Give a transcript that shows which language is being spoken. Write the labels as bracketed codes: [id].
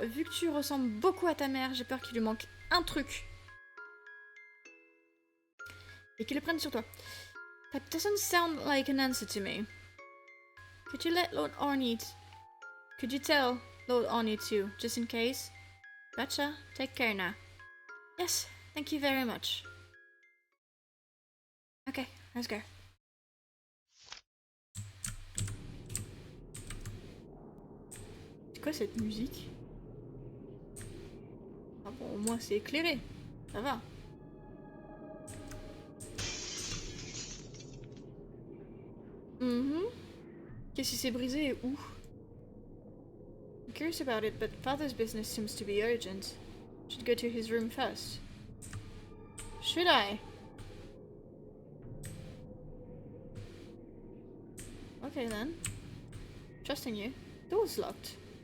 [fr] Vu que tu ressembles beaucoup à ta mère, j'ai peur qu'il lui manque un truc. Et qu'il le prenne sur toi. [en] That doesn't sound like an answer to me. Could you let Lord Arne... Could you tell Lord Arne too, just in case? Gotcha. Take care now. Yes, thank you very much. Okay, let's go. [fr] C'est quoi cette musique? Ah bon, au moins c'est éclairé. Ça va. Qu'est-ce qui s'est brisé et où? [en] I'm curious about it, but Father's business seems to be urgent. Should go to his room first. Should I? Okay then. Trusting you. Door's locked.